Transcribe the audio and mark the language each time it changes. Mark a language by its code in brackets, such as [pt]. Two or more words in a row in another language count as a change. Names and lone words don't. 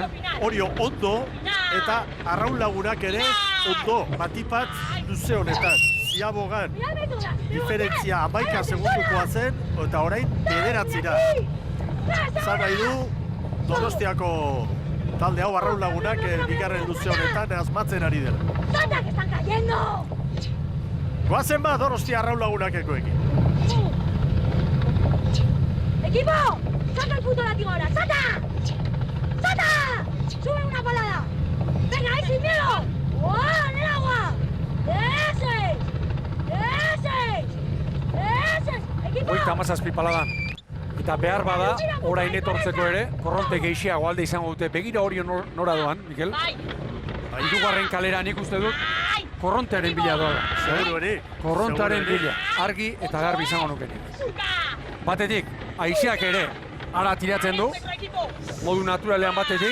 [eu] Orio ondo eta arraun lagunak ere ondo, batipat luze honetan. Ziabogan diferentzia 11 segundukoa zen, eta orain 9. Zan nahi du, Donostiako talde hau arraun lagunak bigarren luze honetan asmatzen ari dela. [es] ¡Santa, que están cayendo! [eu] Goazen ba Donostia arraun lagunak ekoekin. [es] ¡Equipo! ¡Saca el puto látigo ahora! ¡Sata! ¡Sata! ¡Sube una palada! ¡Venga, ahí sin miedo! ¡Oh, en el agua! ¡Ese! ¡Ese! ¡Ese! ¡Equipo! [eu] Hogeita 17 paladan. Eta behar bada, orain etortzeko ere, korronte gehiago alde izango dute. Begira hori nora doan, Mikel? Hirugarren kalera nik uste dut, korrontearen bila doa. Seguru ere. Korrontearen bila, argi eta garbi izango nuke. Batetik, haizeak ere, ara tiratzen du, modu naturalean batetik.